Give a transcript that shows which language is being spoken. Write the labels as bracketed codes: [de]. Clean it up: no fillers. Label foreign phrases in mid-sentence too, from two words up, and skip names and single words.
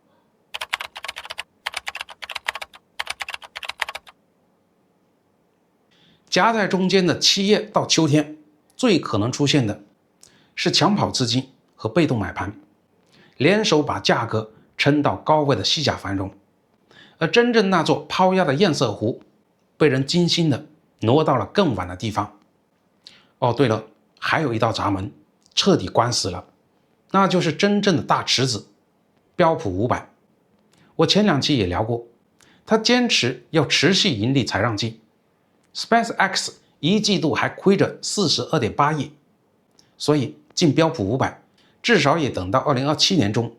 [zh] 夾在中間的7月到秋天，最可能出現的是搶跑資金和被動買盤聯手把價格撐到高位的虛假繁榮，而真正那座拋壓的堰塞湖被人精心的挪到了更晚的地方。哦，對了，還有一道閘門徹底關死了，那就是真正的大池子標普500。我前2期也聊過，他堅持要持續盈利才讓進。SpaceX 1季度還虧着42.8億，所以進標普500至少也等到2027年中。